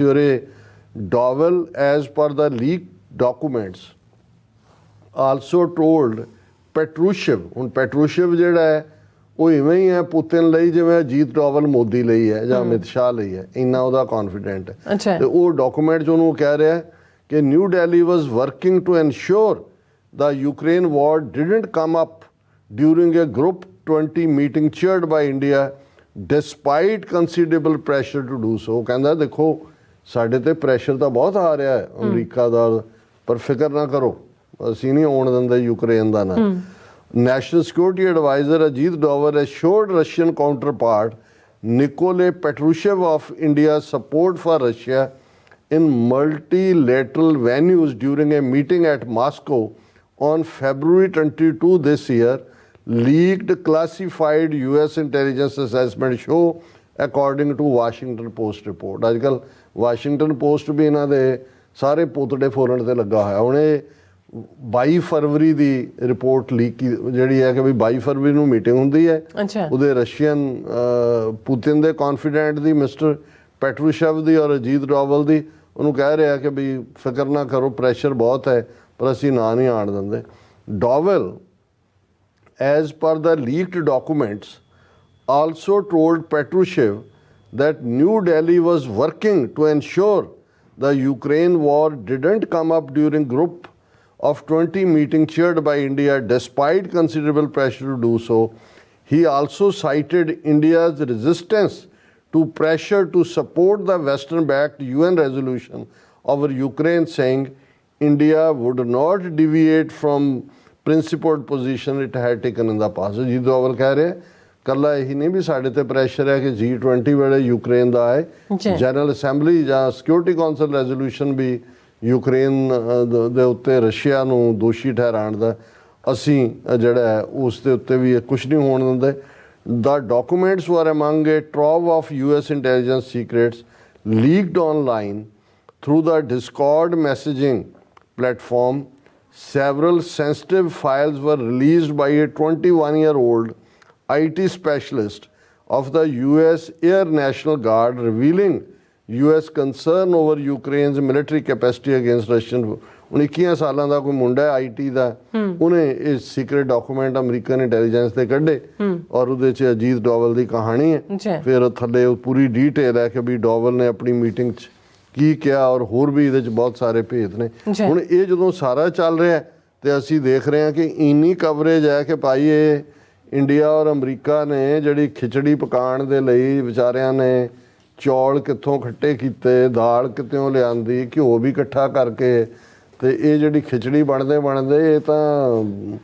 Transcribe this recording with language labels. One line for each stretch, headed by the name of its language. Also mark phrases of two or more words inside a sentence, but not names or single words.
Punjabi: ਔਰ ਇਹ ਡੋਵਲ
English: as per the leak documents also told
Punjabi: ਪੈਟਰੂਸ਼ੇਵ, ਹੁਣ ਪੈਟਰੂਸ਼ੇਵ ਜਿਹੜਾ ਹੈ ਉਹ ਇਵੇਂ ਹੀ ਹੈ ਪੁਤਿਨ ਲਈ ਜਿਵੇਂ ਅਜੀਤ ਡੋਵਲ ਮੋਦੀ ਲਈ ਹੈ ਜਾਂ ਅਮਿਤ ਸ਼ਾਹ ਲਈ ਹੈ, ਇੰਨਾ ਉਹਦਾ ਕੌਨਫੀਡੈਂਟ ਹੈ। ਤੇ ਉਹ ਡਾਕੂਮੈਂਟ 'ਚ ਉਹਨੂੰ ਕਹਿ ਰਿਹਾ ਕਿ
English: ਨਿਊ ਦਿੱਲੀ was working to ensure the Ukraine war didn't come up during a Group 20 meeting chaired by India despite considerable pressure to do so।
Punjabi: ਕਹਿੰਦਾ ਦੇਖੋ ਸਾਡੇ ਤੇ ਪ੍ਰੈਸ਼ਰ ਤਾਂ ਬਹੁਤ ਆ ਰਿਹਾ ਹੈ ਅਮਰੀਕਾ ਦਾ, ਪਰ ਫਿਕਰ ਨਾ ਕਰੋ ਅਸੀਂ ਨਹੀਂ ਆਉਣ ਦਿੰਦੇ ਯੂਕਰੇਨ ਦਾ ਨਾ।
English: National Security Advisor ਅਜੀਤ ਡੋਵਲ assured Russian counterpart Nikolai Patrushev of India's support for Russia in multilateral venues during a meeting at Moscow on February 22 this year, leaked classified US intelligence assessment show according to Washington Post report।
Punjabi: ਅੱਜ ਕੱਲ੍ਹ ਵਾਸ਼ਿੰਗਟਨ ਪੋਸਟ ਵੀ ਇਹਨਾਂ ਦੇ ਸਾਰੇ ਪੋਤੜੇ ਫੋਰਨ ਤੇ ਲੱਗਾ ਹੋਇਆ। ਹੁਣ ਇਹ 22 ਫਰਵਰੀ ਦੀ ਰਿਪੋਰਟ ਲੀਕ ਜਿਹੜੀ ਹੈ ਕਿ ਵੀ 22 ਫਰਵਰੀ ਨੂੰ ਮੀਟਿੰਗ ਹੁੰਦੀ ਹੈ ਉਹਦੇ ਰਸ਼ੀਅਨ ਪੁਤਿਨ ਦੇ ਕੌਨਫੀਡੈਂਟ ਦੀ ਮਿਸਟਰ ਪੈਟਰੂਸ਼ੇਵ ਦੀ ਔਰ ਅਜੀਤ ਡੋਵਲ ਦੀ, ਉਹਨੂੰ ਕਹਿ ਰਿਹਾ ਕਿ ਵੀ ਫਿਕਰ ਨਾ ਕਰੋ ਪ੍ਰੈਸ਼ਰ ਬਹੁਤ ਹੈ ਪਰ ਅਸੀਂ ਨਾਂ ਨਹੀਂ ਆਣ ਦਿੰਦੇ।
English: ਡੋਵਲ as per the leaked documents also told ਪੈਟਰੂਸ਼ੇਵ that New Delhi was working to ensure the Ukraine war didn't come up during Group of 20 meeting chaired by India despite considerable pressure to do so. He also cited India's resistance to pressure to support the Western-backed UN resolution over Ukraine, saying India would not deviate from principled position it had taken in the past।
Punjabi: ਜੀ ਦੋਵਲ ਕਹਿ ਰਹੇ ਕੱਲਾ ਇਹੀ ਨਹੀਂ ਵੀ ਸਾਡੇ ਤੇ ਪ੍ਰੈਸ਼ਰ ਹੈ ਕਿ G20 ਵੇਲੇ ਯੂਕਰੇਨ ਦਾ ਹੈ,
English: General Assembly
Punjabi: ਜਾਂ
English: Security Council resolution
Punjabi: ਵੀ ਯੂਕਰੇਨ ਦੇ ਉੱਤੇ ਰਸ਼ੀਆ ਨੂੰ ਦੋਸ਼ੀ ਠਹਿਰਾਉਣ ਦਾ ਅਸੀਂ ਜਿਹੜਾ ਹੈ ਉਸ ਦੇ ਉੱਤੇ ਵੀ ਕੁਛ ਨਹੀਂ ਹੋਣ ਦਿੰਦੇ।
English: The documents were among a trove of US intelligence secrets leaked online through the Discord messaging platform. Several sensitive files were released by a 21-year-old IT specialist of the US Air National Guard, revealing US concern over Ukraine's military capacity against Russian।
Punjabi: 21 ਸਾਲਾਂ ਦਾ ਕੋਈ ਮੁੰਡਾ ਹੈ IT ਦਾ, ਉਹਨੇ ਇਹ
English: secret document American intelligence
Punjabi: ਦੇ ਕੱਢੇ ਔਰ ਉਹਦੇ 'ਚ ਅਜੀਤ ਡੋਵਲ ਦੀ ਕਹਾਣੀ ਹੈ। ਫਿਰ ਥੱਲੇ ਪੂਰੀ ਡੀਟੇਲ ਹੈ ਕਿ ਵੀ ਡੋਵਲ ਨੇ ਆਪਣੀ ਮੀਟਿੰਗ 'ਚ ਕੀ ਕਿਹਾ ਔਰ ਹੋਰ ਵੀ ਇਹਦੇ 'ਚ ਬਹੁਤ ਸਾਰੇ ਭੇਦ ਨੇ। ਹੁਣ ਇਹ ਜਦੋਂ ਸਾਰਾ ਚੱਲ ਰਿਹਾ ਤੇ ਅਸੀਂ ਦੇਖ ਰਹੇ ਹਾਂ ਕਿ ਇੰਨੀ ਕਵਰੇਜ ਹੈ ਕਿ ਭਾਈ ਇਹ ਇੰਡੀਆ ਔਰ ਅਮਰੀਕਾ ਨੇ ਜਿਹੜੀ ਖਿਚੜੀ ਪਕਾਉਣ ਦੇ ਲਈ ਵਿਚਾਰਿਆਂ ਨੇ ਚੌਲ ਕਿੱਥੋਂ ਖੱਟੇ ਕੀਤੇ, ਦਾਲ ਕਿਤੋਂ ਲਿਆਂਦੀ, ਘਿਓ ਵੀ ਇਕੱਠਾ ਕਰਕੇ ਤੇ ਇਹ ਜਿਹੜੀ ਖਿਚੜੀ ਬਣਦੇ ਇਹ ਤਾਂ